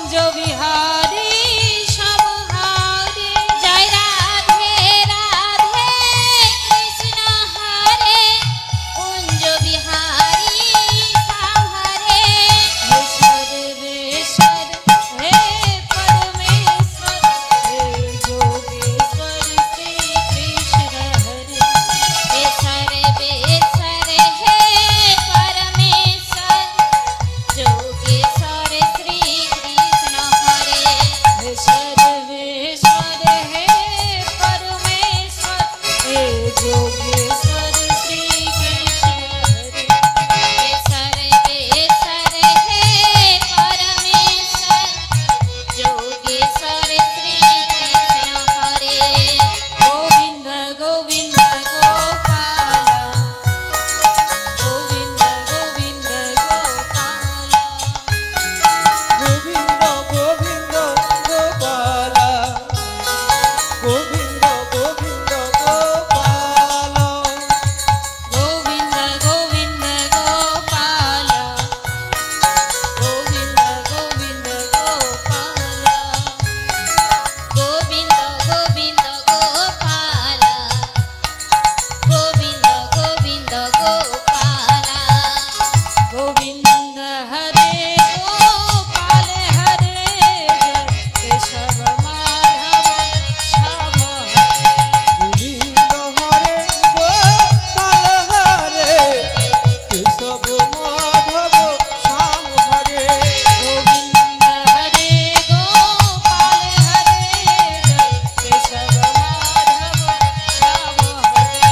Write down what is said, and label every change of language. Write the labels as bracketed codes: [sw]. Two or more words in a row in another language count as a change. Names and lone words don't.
[bn] বিহারী সমহারী জয় রাধে রাধে কৃষ্ণ হরে কুঞ্জ বিহারী শ্যাম হরে [hi] हे सर्वेश्वर हे परमेश्वर हे योगेश्वर श्री कृष्ण हरे हे सर्वेश्वर हे परमेश्वर जोगेश्वर श्री कृष्ण हरे हे सर्वेश्वर हे परमेश्वर हे योगेश्वर श्री कृष्ण हरे हे सर्वेश्वर हे परमेश्वर जोगेश्वर श्री कृष्ण हरे गोविंद गोविंद गोपाल गोविंद गोविंद गोपाल [bn] গোবিন্দ গোবিন্দ গোপালা গোবিন্দ গোবিন্দ গোপালা [hi] गोविंद गोविंद गोपाल गोविंद गोविंद गोपाल गोविंद गोविंद गोपाल गोविंद गोविंद गोपाला गोविंद हरे गोपाल हरे केशव माधव श्याम [bn] গোবিন্দ হরে গোপাল হরে কেশব মাধব শ্যাম হরে [hi] गोविंद हरे गोपाल हरे केशव माधव श्याम हरे